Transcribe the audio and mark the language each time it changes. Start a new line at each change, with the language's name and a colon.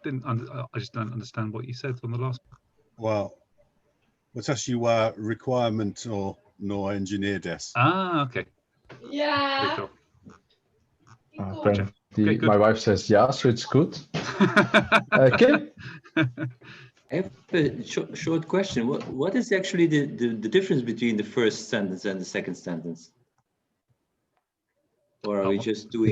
English: I just don't understand what you said on the last. Well,
Japanese: 私は requirementのエンジニアです。
English: Okay. Yeah. Apparently, Okay, good. my wife says yeah, so it's good. Kim? I have a short question. What is actually the difference between the first sentence and the second sentence? Or are we just doing?